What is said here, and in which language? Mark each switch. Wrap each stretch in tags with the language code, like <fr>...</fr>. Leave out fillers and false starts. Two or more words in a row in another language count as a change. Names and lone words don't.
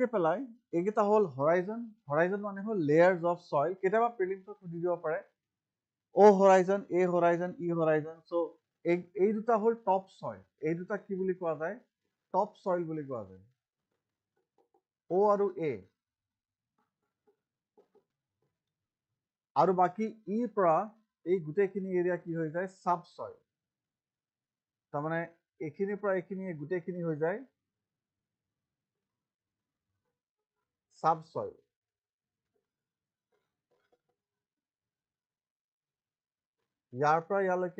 <as>পেলাই এইকেইটা হ'ল</as> <en>horizon horizon</en> <as>মানে হ'ল</as> <en>layers of soil</en> <as>কেতিয়াবা প্ৰিলিমছত সুধি দিব পাৰে</as> <en>O horizon A horizon E horizon so</en> <as>এই দুটা হ'ল</as> <en>top soil</en> <as>এই দুটা কি বুলি কোৱা যায়</as> <en>top soil</en> <as>বুলি কোৱা যায় O আৰু A আৰু বাকি E পৰা এই গুটেইখিনি এৰিয়া কি হৈ যায় subsoil তাৰমানে এইখিনিৰ পৰা এইখিনি গুটেইখিনি হৈ যায় subsoil ইয়াৰ পৰা ইয়ালৈকে</as>